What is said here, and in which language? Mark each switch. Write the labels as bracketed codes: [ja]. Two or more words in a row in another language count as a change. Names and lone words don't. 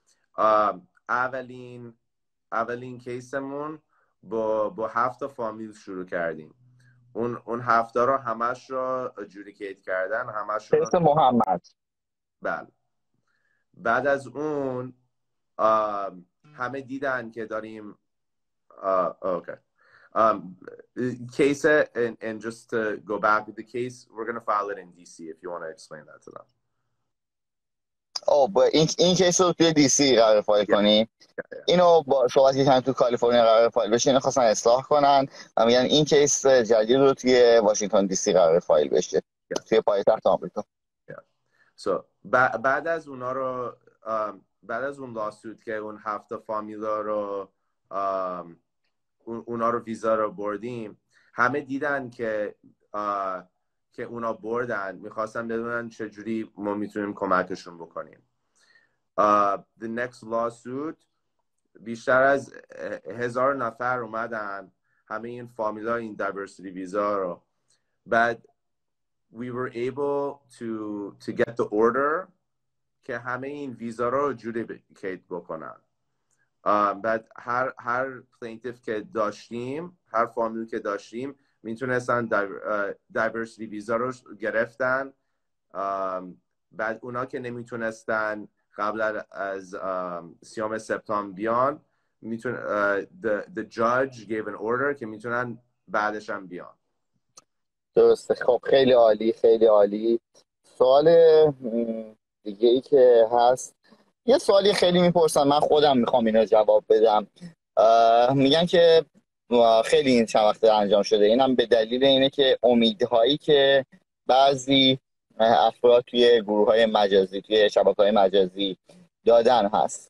[fa] اولین کیسمون با 7 فامیل شروع کردیم. اون 7 رو همش رو ادجودیکیت کردن، همش رو کیس محمد. بله. بعد از اون همه دیدن که داریم okay. [en] Case and just to go back with the case, we're going to file it in DC if you want to explain that to them. [fa] این کیس رو توی دی سی قرار فایل کنی. اینو با صحبت که تو کالیفرنیا قرار فایل بشه، اینو خواستن اصلاح کنن و میگن این کیس جدید رو توی واشنگتن دی سی قرار فایل بشه، توی پایتخت آمریکا. So بعد از اونا رو بعد از اون لاسوت که اون 7 فامیلا رو اونا رو ویزا رو بردیم، همه دیدن که اونا بردن، میخواستن بدونن چجوری ما میتونیم کمکشون بکنیم. [en] The next lawsuit [fa] بیشتر از 1000 نفر اومدن، همه این فامیلا این دایورسیتی ویزا رو. بعد [en] we were able to get the order [fa] که همه این ویزا رو جودیکیت بکنن. بعد هر پلینتیف که داشتیم، هر فامیل که داشتیم، میتونستن دایورسیتی ویزا رو گرفتن. بعد اونا که نمیتونستن قبل از 30 سپتامبر بیان، [en] the judge gave an order [fa] که میتونن بعدش هم بیان. درسته. خب خیلی عالی، خیلی عالی. سوال دیگه ای که هست، یه سوالی خیلی میپرسن، من خودم میخوام اینو جواب بدم. میگن که خیلی این چند وقت انجام شده، اینم به دلیل اینه که امیدهایی که بعضی افراد توی گروه‌های مجازی، توی شبکه‌های مجازی دادن هست.